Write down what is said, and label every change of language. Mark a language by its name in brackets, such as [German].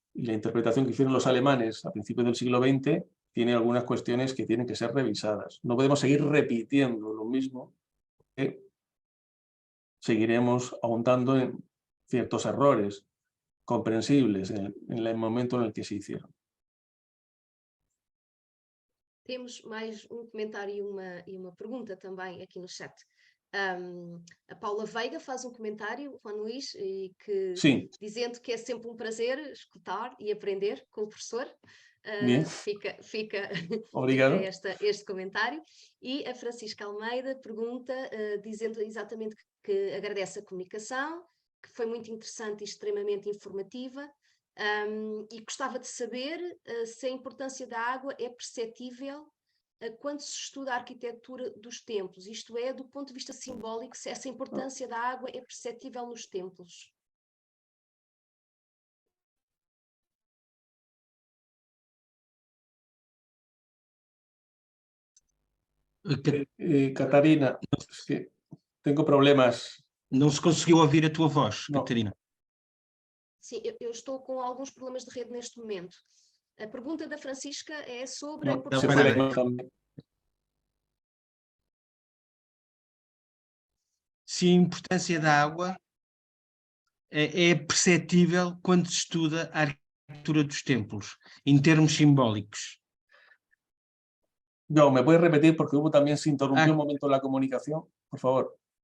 [Spanish] Y la interpretación que hicieron los alemanes a principios del siglo XX tiene algunas cuestiones que tienen que ser revisadas. No podemos seguir repitiendo lo mismo, que seguiremos ahondando en ciertos errores comprensibles en el momento en el que se hicieron. [Portuguese] Temos mais um comentário e uma pergunta também aqui no chat. A Paula Veiga faz um comentário, Juan Luís, e que, [Spanish] Sí. [Portuguese] dizendo que é sempre um prazer escutar e aprender com o professor. Fica Obrigado. este comentário. E a Francisca Almeida pergunta, dizendo exatamente que agradece a comunicação, que foi muito interessante e extremamente informativa, e gostava de saber se a importância da água é perceptível quando se estuda a arquitetura dos templos, isto é, do ponto de vista simbólico, se essa importância da água é perceptível nos templos. [Spanish] Catarina, es que tengo problemas. [Portuguese] Não se conseguiu ouvir a tua voz, Não. Catarina. Sim, eu estou com alguns problemas de rede neste momento. A pergunta da Francisca é sobre a [Spanish] No, [Portuguese] importância... [Spanish] se fue la imagen. [Portuguese] Se a importância da água é perceptível quando se estuda a arquitetura dos templos, em termos simbólicos. [Spanish] No, ¿me puedes repetir? Porque también se interrumpió un momento la comunicación, por favor.